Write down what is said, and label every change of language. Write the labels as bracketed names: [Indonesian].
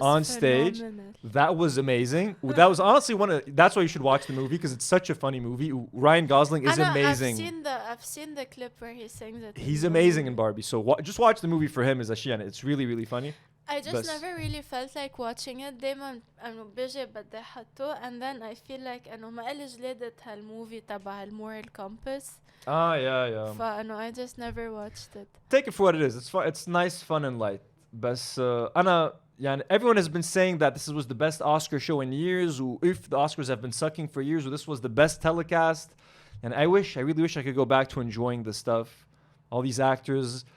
[English] on stage. That was amazing. That was honestly that's why you should watch the movie, because it's such a funny movie. Ryan Gosling is amazing. I've seen the clip where he sings it. He's amazing in Barbie. So just watch the movie for him. It's really really funny. I just never really felt like watching it. [Arabic] دايما انه بيجي بدي احطه [English] and then I feel like [Arabic] انه ما إلي جلادة هالموفي تبع المورال compass. [English] Yeah. [Arabic] فانه [English] I just never watched it. Take it for what it is. It's fun. It's nice, fun, and light. [Arabic] بس أنا يعني [English] everyone has been saying that this was the best Oscar show in years. If the Oscars have been sucking for years, or this was the best telecast. And I really wish I could go back to enjoying the stuff. All these actors.